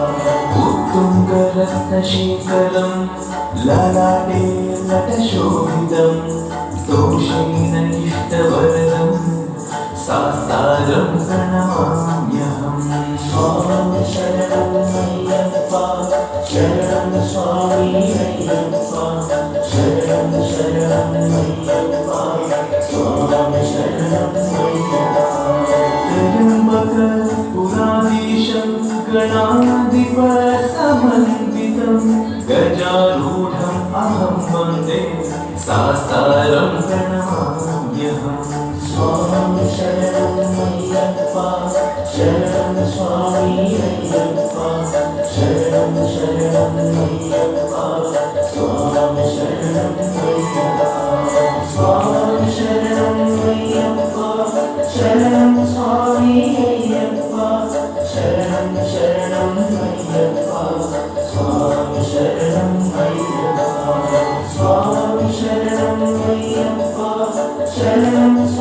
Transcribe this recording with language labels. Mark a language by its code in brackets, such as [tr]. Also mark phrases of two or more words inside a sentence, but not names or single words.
[sa] ഉത്തുംഗരത്നശേഖരം ലലാടേ നടശോഭിതം ദോഷേന ഇഷ്ടവരദം സാസ്താരം പ്രണമാമ്യഹം സ്വാമി ശരണം അയ്യപ്പ ശരണം സ്വാമി അയ്യപ്പ ശരണം ശരണം അയ്യപ്പ സ്വാമി ശരണം അയ്യപ്പ പുരാധീശം गणाधिप समन्वितं गजारूढम् अहं वन्दे सासारं प्रणमाम्यहम् स्वामी शरणं मय्यप्पा शरणं स्वामी अय्यप्पा शरणं शरणं मय्यप्पा स्वामी शरणं मय्यप्पा स्वामी शरणं मय्यप्पा शरणं स्वामी अय्यप्पा शरणं शरणं मय्यप्पा स्वामी शरणं मय्यप्पा स्वामी शरणं मय्यप्पा शरणं